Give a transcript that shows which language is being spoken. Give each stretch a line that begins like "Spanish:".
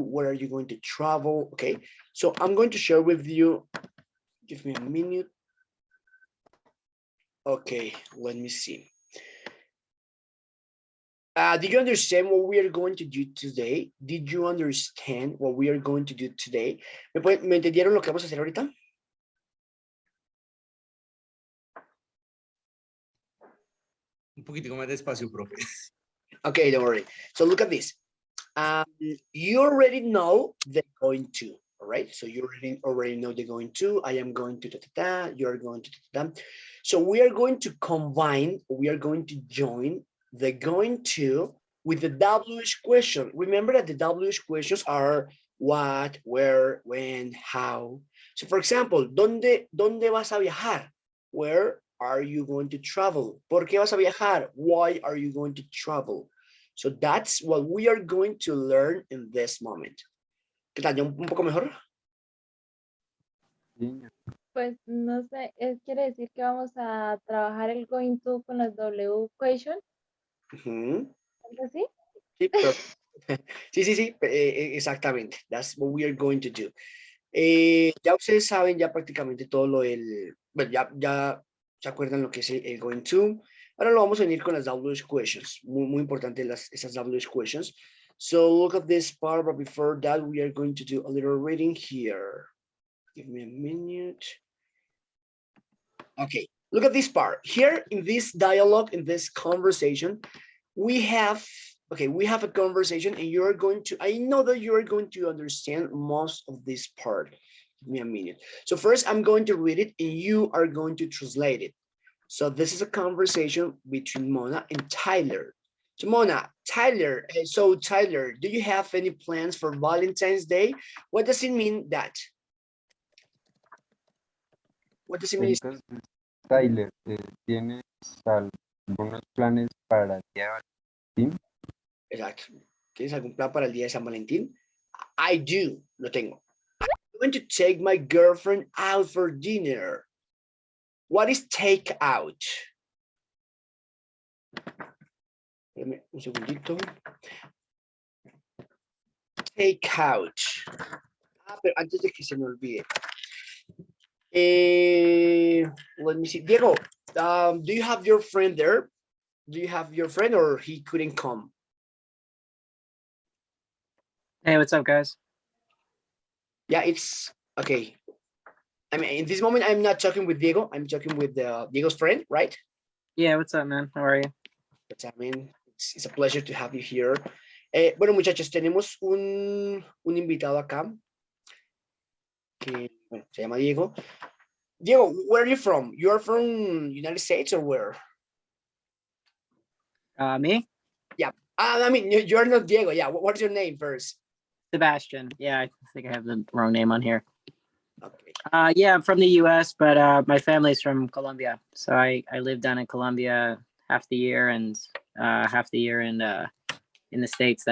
English: Where are you going to travel? Okay, so I'm going to share with you. Give me a minute. Okay, let me see. Do you understand what we are going to do today? Did you understand what we are going to do today?
Spanish: ¿Me entendieron lo que vamos a hacer ahorita? Un poquitico más despacio, profe.
English: Okay, don't worry. So look at this. You already know the going to, all right? So you already know the going to. I am going to da, you're going to da. So we are going to combine, we are going to join the going to with the WH question. Remember that the WH questions are what, where, when, how. So for example,
Spanish: ¿dónde vas a viajar?
English: Where are you going to travel?
Spanish: ¿Por qué vas a viajar?
English: Why are you going to travel? So that's what we are going to learn in this moment.
Spanish: ¿Qué tal? ¿Un poco mejor? Pues no sé, quiere decir que vamos a trabajar el going to con las W question. ¿Algo así? Sí, pero, sí, exactamente.
English: That's what we are going to do.
Spanish: Ya ustedes saben ya prácticamente todo lo del, bueno, ya se acuerdan lo que es el going to. Ahora lo vamos a unir con las WH questions. Muy importante esas WH questions.
English: So look at this part, but before that, we are going to do a little reading here. Give me a minute. Okay, look at this part. Here in this dialogue, in this conversation, we have a conversation and you're going to, I know that you're going to understand most of this part. Give me a minute. So first I'm going to read it and you are going to translate it. So this is a conversation between Mona and Tyler. So Mona, Tyler, Tyler, do you have any plans for Valentine's Day? What does it mean that? What does it mean?
Spanish: Entonces, Tyler, ¿tienes algunos planes para el día de Valentín? Exacto. ¿Tienes algún plan para el día de San Valentín?
English: I do,
Spanish: lo tengo.
English: I'm going to take my girlfriend out for dinner. What is take out?
Spanish: Espérame un segundito.
English: Take out.
Spanish: Pero antes de que se me olvide.
English: Let me see. Diego, do you have your friend there? Do you have your friend or he couldn't come? Hey, what's up, guys? Yeah, it's okay. I mean, in this moment, I'm not talking with Diego. I'm talking with Diego's friend, right? Yeah, what's up, man? How are you? But I mean, it's a pleasure to have you here.
Spanish: Bueno, muchachos, tenemos un invitado acá que bueno, se llama Diego.
English: Diego, where are you from? You are from United States or where? Me? Yeah. I mean, you're not Diego. Yeah. What's your name first? Sebastian. Yeah, I think I have the wrong name on here. Okay. Yeah, I'm from the U.S., but my family's from Colombia. So I live down in Colombia half the year and half the year in the States.